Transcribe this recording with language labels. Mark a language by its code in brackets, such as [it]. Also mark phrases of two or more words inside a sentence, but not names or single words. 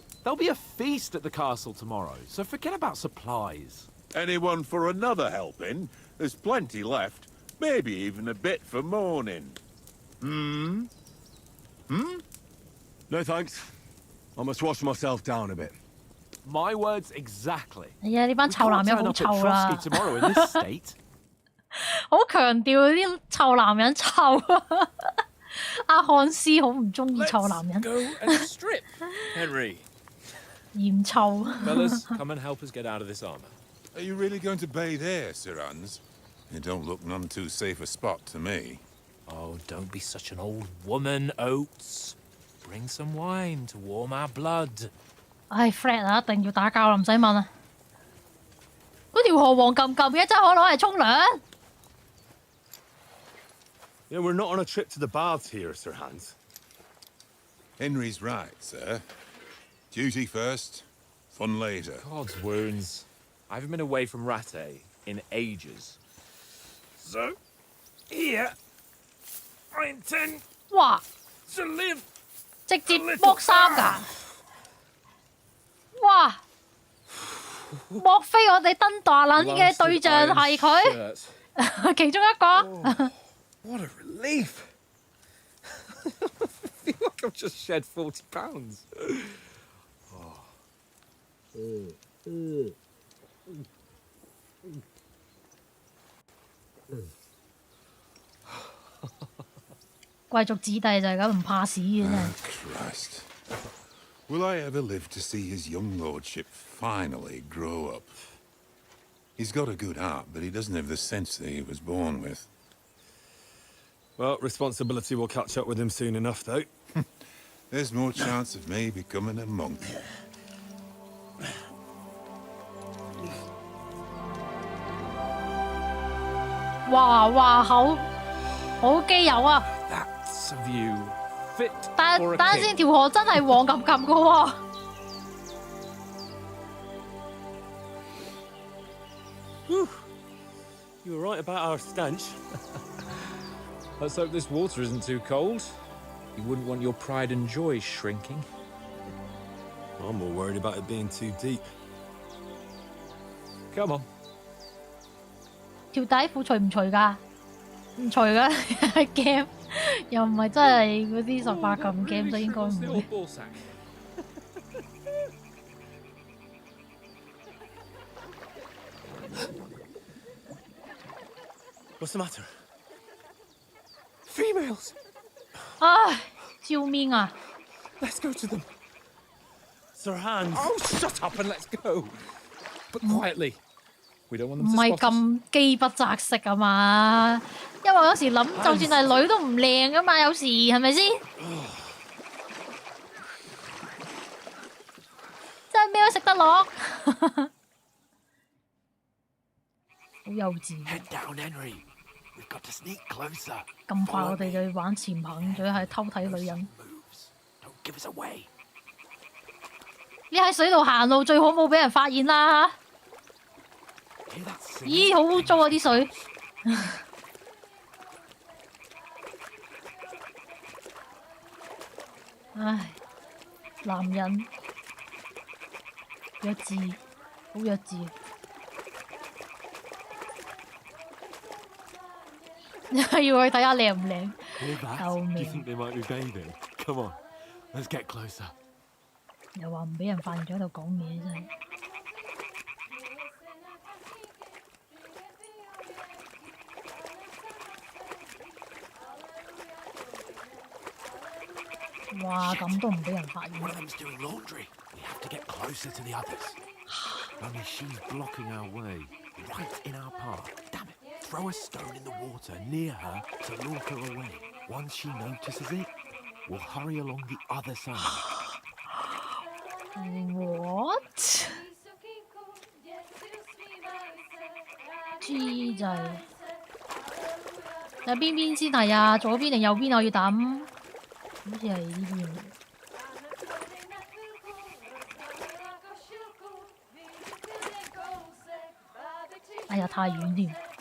[en] There'll be a feast at the castle tomorrow, so forget about supplies. Anyone for another helping? There's plenty left. Maybe even a bit for morning. Hmm? No thanks. I must wash myself down a bit. My words exactly. [yue] 哎呀，呢班臭男人好臭啦！ [en] tomorrow in this state. [yue] 好強調啲臭男人臭啊！阿漢斯好唔中意臭男人。 [en] Go and strip, Henry. [yue] 嫌臭。 [en] Fellas, come and help us get out of this armor. Are you really going to bathe here, Sir Hans? It don't look none too safe a spot to me. Oh, don't be such an old woman, Oates. Bring some wine to warm our blood. [yue] 唉 ，Fred 啊，一定要打交啦，唔使問啊！嗰條河黃撳撳嘅，真係可攞嚟沖涼。 [en] Yeah, we're not on a trip to the baths here, Sir Hans. Henry's right, sir. Duty first, fun later. God's wounds. I haven't been away from Rattay in ages. So, here, I intend [yue] 哇！ [en] to live [yue] 直接剝衫㗎！哇！莫非我哋登大撚嘅對象係佢？其中一個。 [en] What a relief! I feel like I've just shed 40 pounds. Oh. [yue] 貴族子弟就係咁唔怕屎嘅真係。 [en] Christ. Will I ever live to see his young lordship finally grow up? He's got a good heart, but he doesn't have the sense that he was born with. Well, responsibility will catch up with him soon enough, though. There's more chance of me becoming a monk. [yue] 哇，好基友啊！ [en] That's a view fit [yue] 但 [en] for a [yue] 等陣 [en] king. [yue] 先，條河真係黃冚冚嘅喎。 [en] You were right about our stench. Let's hope this water isn't too cold. You wouldn't want your pride and joy shrinking. I'm more worried about it being too deep. Come on. [yue] 條底褲除唔除㗎？唔除㗎，game 又唔係真係嗰啲18禁 game， 就應該唔會。 [en] What's the matter? Females! [yue] 唉，救命啊！ [en] Let's go to them. Sir Hans! Oh, shut up and let's go. But quietly. We don't want [yue] 唔 [en] them to [yue] 係 [en] spot us. [yue] 咁機不擇食啊嘛，因為有時諗，就算係女都唔靚噶嘛，有時係咪先？真係咩都食得落，好幼稚。 [en] Head down, Henry. We've got to sneak closer. [yue] 咁快我哋就要玩潛行，仲要係偷睇女人。 [en] Don't give us away. [yue] 你喺水度行路最好冇俾人發現啦。 [en] Hear that singing? [yue] 咦，好污糟啊啲水！唉，男人弱智，好弱智。要去睇下靚唔靚？ [en] Hear that? [yue] 救 [en] Do you [yue] 命！ [en] think they might be bathing? Come on, let's get closer. [yue] 又話唔俾人發現咗喺度講嘢，真係。哇！咁都唔俾人發現。 [en] One of them's doing laundry. We have to get closer to the others. Only she's blocking our way. Right in our path. Damn it. Throw a stone in the water near her to lure her away. Once she notices it, we'll hurry along the other side. [yue] What？ G 就係有邊先係啊？左邊定右邊我要抌？好似係呢邊喎。哎呀，太遠添。